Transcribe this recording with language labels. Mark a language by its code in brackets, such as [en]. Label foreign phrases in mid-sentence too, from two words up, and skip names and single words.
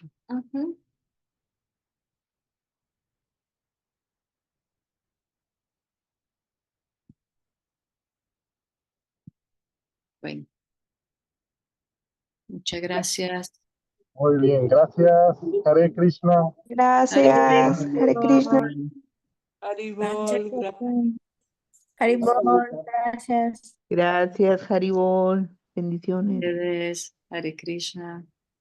[es] Ujú. Bueno, muchas gracias. Muy bien, gracias. [sa] हरे कृष्ण. [es] Gracias. [sa] हरे कृष्ण. [es] Haribol, Haribol, gracias. Gracias, Haribol. Bendiciones. Ustedes, [sa] हरे कृष्ण.